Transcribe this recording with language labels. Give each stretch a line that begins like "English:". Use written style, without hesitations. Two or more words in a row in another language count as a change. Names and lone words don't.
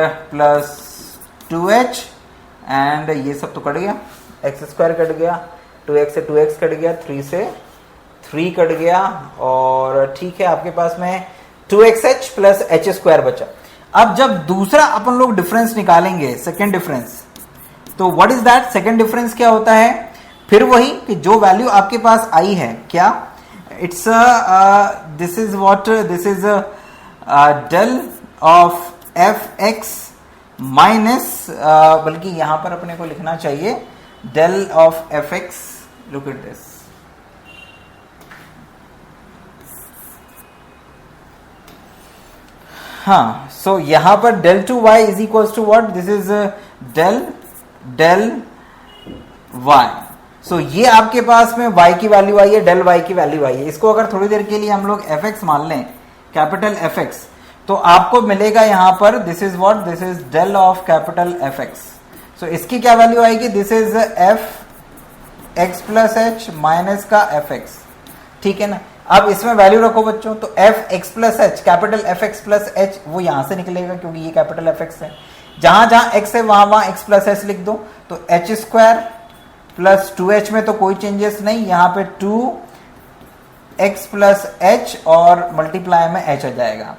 Hindi: +2h एंड ये सब तो कट गया, x² कट गया, 2x से 2x कट गया, 3 से 3 कट गया, और ठीक है आपके पास में 2xh + h² बचा। अब जब दूसरा अपन लोग डिफरेंस निकालेंगे,
English: second difference,
Hindi: तो
English: what is that, second difference
Hindi: क्या होता है, फिर वही कि जो वैल्यू आपके पास आई है, क्या,
English: it's this is what, this is del of fx minus,
Hindi: बल्कि यहां पर अपने को लिखना चाहिए
English: del of fx, look at this, हाँ। सो
Hindi: यहां पर
English: del 2y is equals to what, this is del y.
Hindi: सो ये आपके पास में y की वैल्यू आई है, del y की वैल्यू आई है। इसको अगर थोड़ी देर के लिए हम लोग fx मान लें,
English: capital fx,
Hindi: तो आपको मिलेगा यहां पर
English: this is what, this is del of capital fx.
Hindi: सो इसकी क्या वैल्यू आएगी,
English: this is f x + h minus
Hindi: का fx, ठीक है ना। अब इसमें वैल्यू रखो बच्चों, तो
English: f x plus h, capital f x plus h
Hindi: वो यहां से निकलेगा क्योंकि ये
English: capital f x
Hindi: है। जहां जहां एक्स है वहां वहां
English: x plus h
Hindi: लिख दो, तो
English: h square plus 2h
Hindi: में तो कोई चेंजेस नहीं, यहां पे
English: 2x plus h
Hindi: और मल्टीप्लाई में h आ जाएगा।